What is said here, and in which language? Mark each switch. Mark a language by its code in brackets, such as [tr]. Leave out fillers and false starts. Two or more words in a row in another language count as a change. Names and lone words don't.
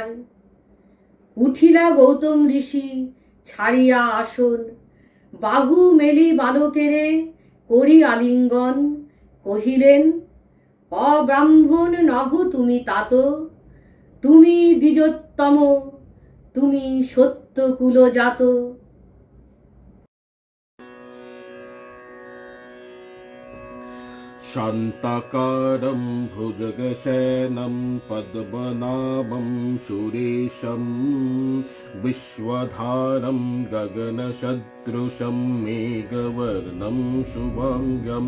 [bn] উঠিলা গৌতম ঋষি ছাড়িয়া আসন, বাহু মেলি বালকেরে করি আলিঙ্গন। কহিলেন, অব্রাহ্মণ নহ তুমি তাত, তুমি দ্বিজোত্তম, তুমি সত্য কুলজাত। [sa] शान्ताकारं भुजगशयनं पद्मनाभं सुरेशं, विश्वधारं गगनसदृशं मेघवर्णं शुभांगं।